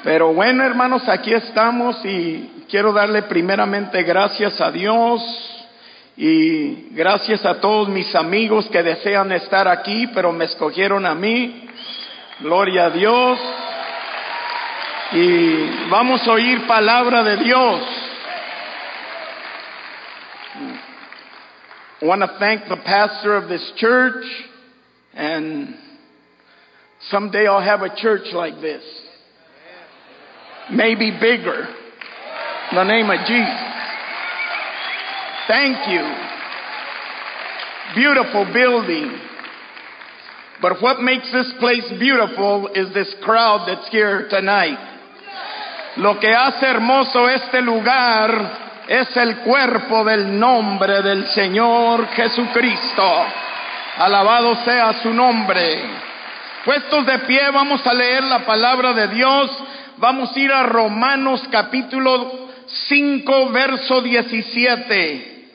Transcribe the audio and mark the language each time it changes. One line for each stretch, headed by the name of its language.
Spanish: Pero bueno, hermanos, aquí estamos y quiero darle primeramente gracias a Dios y gracias a todos mis amigos que desean estar aquí, pero me escogieron a mí. Gloria a Dios. Y vamos a oír palabra de Dios.
English: I want to thank the pastor of this church, and someday I'll have a church like this. Maybe bigger. In the name of Jesus. Thank you. Beautiful building. But what makes this place beautiful is this crowd that's here tonight.
Spanish: Lo que hace hermoso este lugar es el cuerpo del nombre del Señor Jesucristo. Alabado sea su nombre. Puestos de pie, vamos a leer la palabra de Dios. Vamos a ir a Romanos capítulo 5, verso 17.